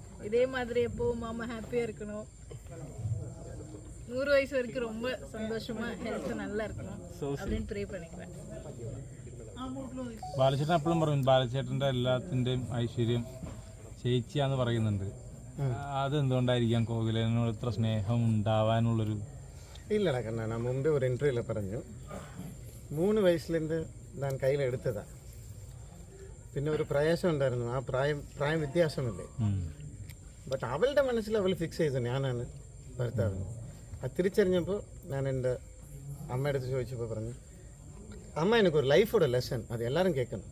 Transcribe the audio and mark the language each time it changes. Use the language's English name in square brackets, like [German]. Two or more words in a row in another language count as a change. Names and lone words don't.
[Tamil] இதே மாதிரி எப்பவும் மாமா ஹாப்பியா இருக்கணும். 100 வயசு வரைக்கும் ரொம்ப சந்தோஷமா ஹெல்த் நல்லா இருக்கணும் அப்படின்னு ப்ரே பண்ணிக்கிறேன். [Malayalam] ബാലചേട്ടൻ എപ്പോഴും പറയും ബാലചേട്ടൻ്റെ എല്ലാത്തിൻ്റെയും ഐശ്വര്യം ചേച്ചിയാന്ന് പറയുന്നുണ്ട്. അതെന്തുകൊണ്ടായിരിക്കാം കോകിലനോട് ഇത്ര സ്നേഹം ഉണ്ടാവാനുള്ളൊരു? [Tamil] இல்லைடா கண்ணா, நான் முன்பே ஒரு இன்டர்வியூவில் [Malayalam] പറഞ്ഞു 3 വയസ്സിலேருந்து ഞാൻ കയ്യിലെടുത്തതാണ്. പിന്നെ ഒരു പ്രയാസം ഉണ്ടായിരുന്നു, ആ പ്രായം വ്യത്യാസമല്ലേ. ബട്ട് അവളുടെ മനസ്സിൽ അവൾ ഫിക്സ് ചെയ്തു ഞാനാണ് ഭർത്താവിന്. അത് തിരിച്ചറിഞ്ഞപ്പോൾ ഞാൻ എൻ്റെ അമ്മയുടെ അടുത്ത് ചോദിച്ചപ്പോൾ പറഞ്ഞു, അമ്മ എനിക്കൊരു ലൈഫോടെ ലെസൺ, അത് എല്ലാവരും കേൾക്കണം.